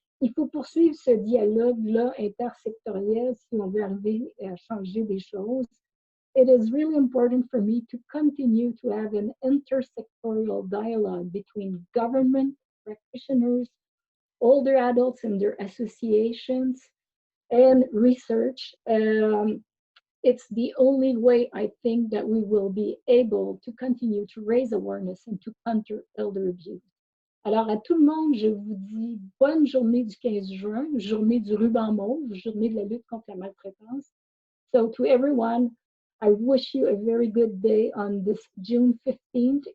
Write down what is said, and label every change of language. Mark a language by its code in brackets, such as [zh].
[fr] Il faut poursuivre ce dialogue-là intersectoriel si on veut arriver à changer des choses. [en] It is really important for me to continue to have an intersectorial dialogue between government, practitioners, older adults and their associations, and research. It's the only way I think that we will be able to continue to raise awareness and to counter elder abuse. [fr] Alors à tout le monde, je vous dis bonne journée du 15 juin, journée du ruban mauve, journée de la lutte contre la maltraitance. [en] So to everyone, I wish you a very good day on this June 15th.